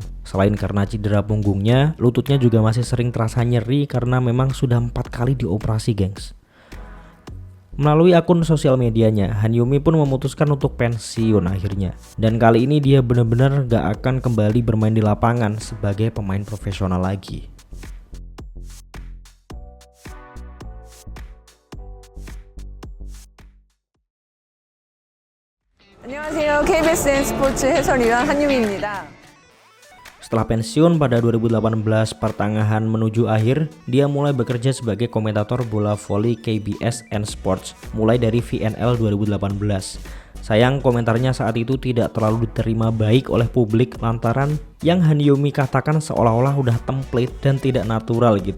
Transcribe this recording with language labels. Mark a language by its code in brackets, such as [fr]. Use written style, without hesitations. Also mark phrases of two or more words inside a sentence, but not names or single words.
[id] Selain karena cedera punggungnya, lututnya juga masih sering terasa nyeri karena memang sudah 4 kali dioperasi, gengs. Melalui akun sosial medianya, Han Yumi pun memutuskan untuk pensiun akhirnya. Dan kali ini dia benar-benar gak akan kembali bermain di lapangan sebagai pemain profesional lagi. [ko] 안녕하세요. KBSN 스포츠 해설위원 한유미입니다. [id] Setelah pensiun pada 2018 pertengahan menuju akhir, dia mulai bekerja sebagai komentator bola voli KBSN Sports mulai dari VNL 2018. Sayang komentarnya saat itu tidak terlalu diterima baik oleh publik lantaran yang Han Yumi katakan seolah-olah udah template dan tidak natural gitu.